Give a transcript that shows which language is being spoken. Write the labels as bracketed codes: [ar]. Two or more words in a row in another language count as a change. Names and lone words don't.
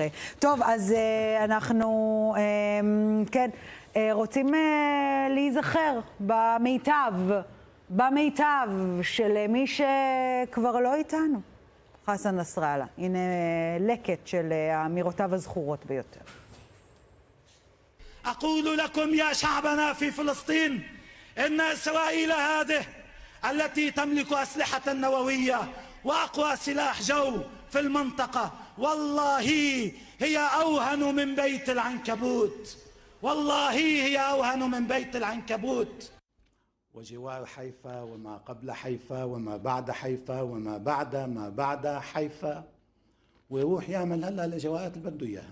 [he] טוב, אז אנחנו, כן, רוצים להיזכר במיטב של מי שכבר לא איתנו. חסן נסראללה. הנה לקט של אמירותיו הזכורות ביותר. [ar] أقول لكم يا شعبنا في فلسطين إن إسرائيل هذه التي تملك أسلحة نووية وأقوى سلاح جو في المنطقة والله هي أوهن من بيت العنكبوت والله هي أوهن من بيت العنكبوت وجوار حيفا وما قبل حيفا وما بعد حيفا وما بعد ما بعد حيفا ويروح يعمل هلا الإجراءات اللي بده إياها.